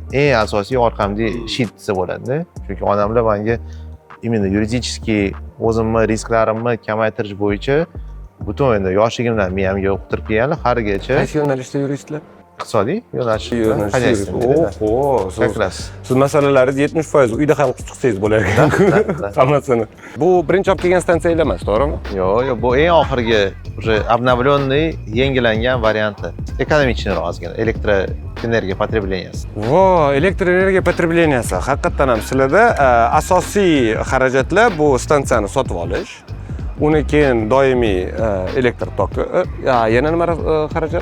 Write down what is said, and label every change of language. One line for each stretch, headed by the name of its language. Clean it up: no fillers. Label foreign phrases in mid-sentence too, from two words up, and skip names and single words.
Uzbek: Eng asosiy orqamda shit desa bo'ladi-da. Chunki onamlar menga именно yuridik o'zimni risklarimni kamaytirish bo'yicha butun endi yoshligimdan miyamga o'qtirib kelganlar, harigacha. Qaysi yo'nalishda yuristlar? iqtisodiy yo'nalish Yo'nalish. Oho,
Russian: как раз.
Uzbek: siz masalalaringiz 70% uyda hal qilib chiqsangiz bo'lar ekan. Hammasini. Bu birinchi olib kelgan stansiya emas, to'g'rimi? Yo'q, bu eng oxirgi
Russian: уже обновленный,
Uzbek: yangilangan varianti. Ekonomichniroq ozgina elektroenergiya потребленияsi. Vo, elektr energiya potrебленияsi. Haqiqatan ham sizlarda asosiy xarajatlar bu stansiyani sotib olish. Uni keyin doimiy elektr toki, yana nima xarajat?